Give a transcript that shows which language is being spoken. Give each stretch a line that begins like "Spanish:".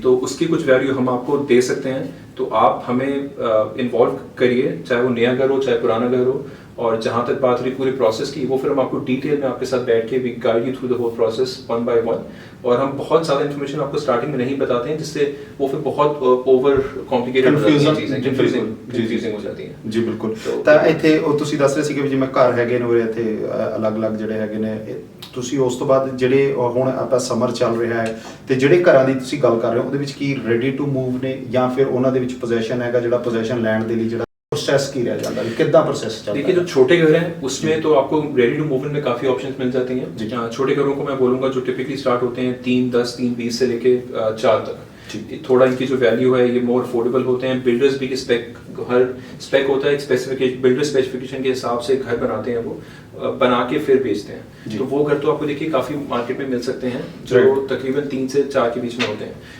Hindi: तो उसकी कुछ वैल्यू हम आपको दे सकते हैं, तो आप हमें इन्वॉल्व करिए, चाहे वो नया घर हो चाहे पुराना घर हो। और जहाँ तक बात रही पूरे प्रोसेस की, वो फिर हम आपको डिटेल में आपके साथ बैठ के
English: we guide you through the whole process 1 by 1,
Hindi: और हम बहुत ज़्यादा इन्फॉर्मेशन आपको स्टार्टिंग में नहीं बताते हैं, जिससे वो फिर बहुत ओवर कॉम्प्लिकेटेड हो जाती है चीज़ें, कंफ्यूजिंग हो जाती है जी। बिल्कुल।
Punjabi: ਤਾਂ ਇੱਥੇ ਉਹ ਤੁਸੀਂ ਦੱਸ ਰਹੇ ਸੀ ਕਿ ਜਿਵੇਂ ਘਰ ਹੈਗੇ ਨੇ ਉਰੇ ਇੱਥੇ ਅਲੱਗ-ਅਲੱਗ ਜਿਹੜੇ ਹੈਗੇ ਨੇ, ਤੁਸੀਂ ਉਸ ਤੋਂ ਬਾਅਦ ਜਿਹੜੇ ਹੁਣ ਆਪਾਂ ਸਮਰ ਚੱਲ ਰਿਹਾ ਹੈ ਤੇ ਜਿਹੜੇ ਘਰਾਂ ਦੀ ਤੁਸੀਂ ਗੱਲ ਕਰ ਰਹੇ ਹੋ ਉਹਦੇ ਵਿੱਚ ਕੀ ਰੈਡੀ ਟੂ ਮੂਵ ਨੇ, ਜਾਂ ਫਿਰ ਉਹਨਾਂ ਦੇ ਵਿੱਚ ਪੋਜੈਸ਼ਨ ਹੈਗਾ, ਜਿਹੜਾ ਪੋਜੈਸ਼ਨ ਲੈਣ ਦੇ ਲਈ ਜਿਹੜਾ
Hindi: प्रोसेस की रह जाता है, कितना प्रोसेस चलता है? देखिए जो छोटे घर हैं उसमें तो आपको रेडी टू मूव इन में काफ़ी ऑप्शंस मिल जाती हैं। छोटे घरों को मैं बोलूँगा जो टिपिकली स्टार्ट होते हैं 3, 10, 3, 20 से लेके 4 तक, थोड़ा इनकी जो वैल्यू है ये
English: more affordable
Hindi: होते हैं। बिल्डर्स भी हर स्पेक होता है, एक स्पेसिफिकेशन, बिल्डर स्पेसिफिकेशन के हिसाब से घर बनाते हैं, वो बना के फिर बेचते हैं। तो वो घर तो आपको देखिए काफ़ी मार्केट में मिल सकते हैं जो तकरीबन 3 से 4 के बीच में होते हैं।